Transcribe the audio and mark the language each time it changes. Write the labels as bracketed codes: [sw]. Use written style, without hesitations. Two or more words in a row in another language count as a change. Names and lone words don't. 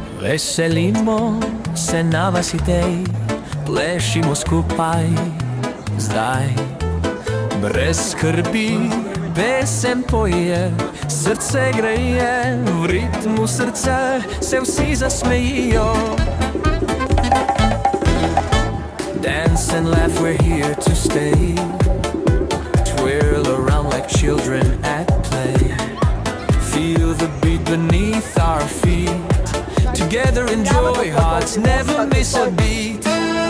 [sl] Veselimo se na vas idej, plešimo skupaj zdaj. Brez skrbi pesem poje, srce greje, v ritmu srca se vsi zasmejijo. [en] Dance and laugh, we're here to stay. Twirl around like children at play. Feel the beat beneath our feet. Together enjoy, hearts never miss a beat.